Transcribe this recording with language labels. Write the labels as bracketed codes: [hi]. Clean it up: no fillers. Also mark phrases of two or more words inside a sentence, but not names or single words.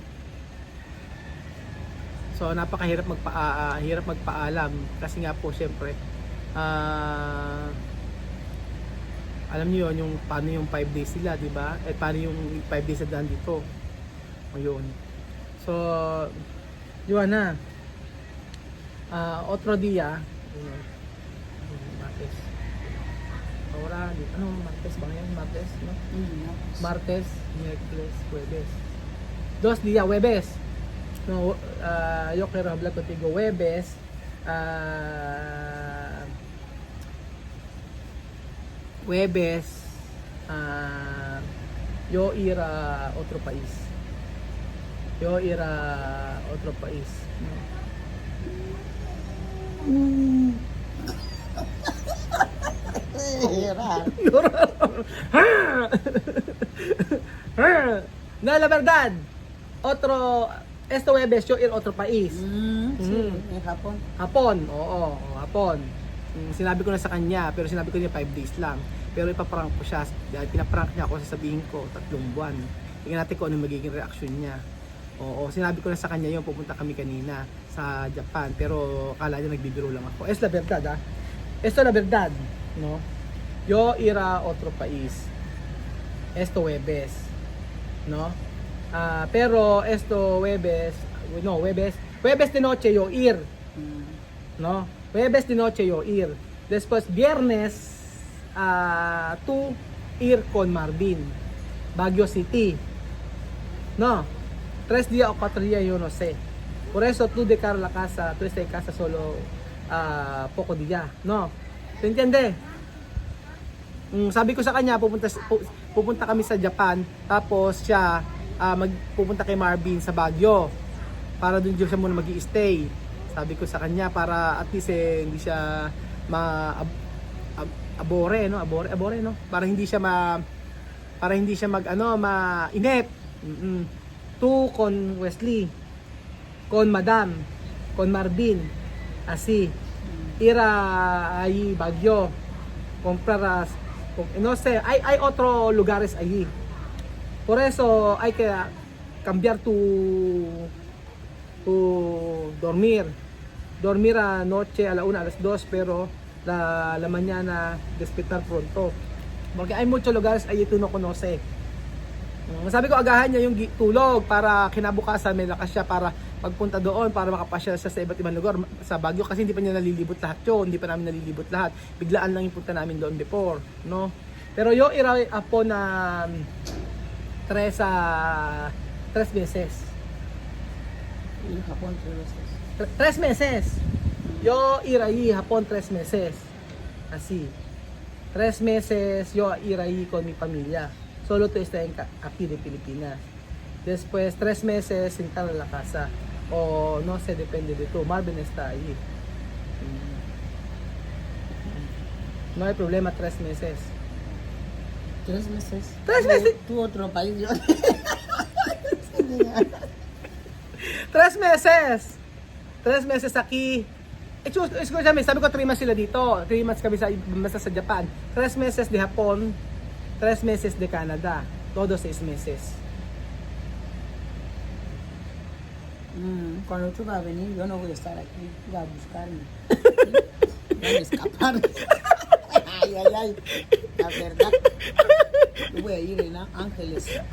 [tl] So napakahirap hirap magpaalam kasi nga po syempre alam niyo yon yung paano yung 5 days sila, di ba? At paano yung 5 days na dito. Ayun. So Joanna, [es] otro día, martes. Ahora, [tl] ano martes ba yan? [es] Martes, no? Martes, miércoles, jueves. 2 días, jueves. No, yo quiero hablar contigo jueves. Jueves, yo ir a otro país. Yo ir a otro país. No, la verdad. Este jueves yo ir a otro país. Sí, en Japón. [tl] Hapon, oo, hapon. Sinabi ko na sa kanya, pero sinabi ko niya 5 days lang. Pero ipaprank ko siya, dahil pinaprank niya ako, sasabihin ko 3 buwan. Tingnan natin kung ano magiging reaction niya. Oo, sinabi ko na sa kanya yun, pupunta kami kanina sa Japan, pero akala niya nagbibiro lang ako. [es] Es la verdad, Esto la verdad, no? Yo ir a otro país. Esto jueves, no? Pero esto jueves de noche yo ir, ¿no? Jueves de noche yo ir. Después viernes tú ir con Marvin, Baguio City, ¿no? 3 días o 4 días yo no sé. Por eso, tú dejar la casa, tú estás en casa solo poco día, no? ¿Te entiende? [tl] Sabi ko sa kanya, pupunta kami sa Japan, tapos siya pupunta kay Marvin sa Baguio para doon siya muna mag-i-stay. Sabi ko sa kanya para [en] at least [tl] hindi siya abore, no? Abore, no? Para hindi siya mainip. [es] Tu con Wesley, con Madam, con Marvin, así. Ira ahí Baguio, comprar, no sé, hay otro lugares allí. Por eso hay que cambiar tu dormir anoche a la 1, a las 2, pero la mañana despertar pronto. Porque hay muchos lugares allí tú no conoce. [tl] Sabi ko agahan niya yung tulog para kinabukasan may lakas siya para pagpunta doon para makapasyal siya sa iba't ibang lugar sa Baguio kasi hindi pa niya nalilibot lahat yun, hindi pa namin nalilibot lahat. Biglaan lang yung punta namin doon before, no? [es] Pero yo era apo na 3 meses. Y en Japón 3 veces. 3 meses. Yo ir ahí Japón 3 meses. Así. 3 meses yo ir ahí con mi familia. Solo tú estás aquí de Pilipinas. Después 3 meses sentar en la casa. O no sé, depende de tú. Marvin está ahí. No hay problema, 3 meses. 3 meses. 3 meses. Tú otro país, yo. 3 meses! 3 meses aquí. Escúchame, [tl] sabi ko 3 months sila dito. 3 months kami sa Japan. [es] 3 meses de Japón. 3 meses de Canada. Todo 6 meses. Cuando tú vas a venir, yo no voy a estar aquí. Tú vas a buscarme. Voy a escapar. Ay, ay, ay. La verdad. Yo voy a ir en Ángeles.